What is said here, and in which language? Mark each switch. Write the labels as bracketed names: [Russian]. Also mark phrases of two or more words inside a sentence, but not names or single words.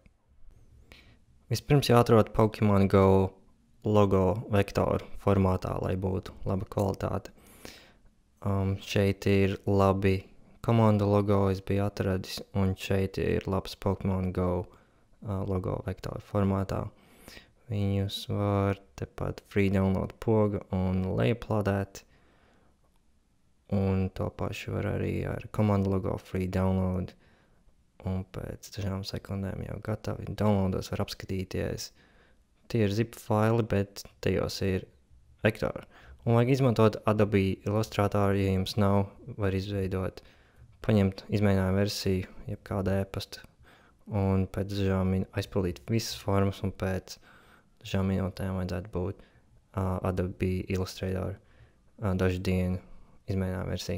[Latvian] Vispirms jāatrod Pokemon Go logo vektoru formātā, lai būtu laba kvalitāte. Šeit ir labi komandu logo, es biju atradis, un šeit ir labs Pokemon Go logo vektoru formātā. Viņus var tepat [English] free download [Latvian] poga un lejuplādēt, un to pašu var arī ar komandu logo [English] free download, [Latvian] un pēc dažām sekundēm jau gatavi downloados var apskatīties. Tie ir zip faili, bet tajos ir vektori. Un vajag izmantot Adobe Illustrator, ja jums nav, var izveidot, paņemt izmēģinājumu versiju, jeb kādu e-pastu, un pēc dažām aizpildīt visas formas, un pēc dažām minūtēm vajadzētu būt Adobe Illustrator dažu dienu izmēģinājumu versiju.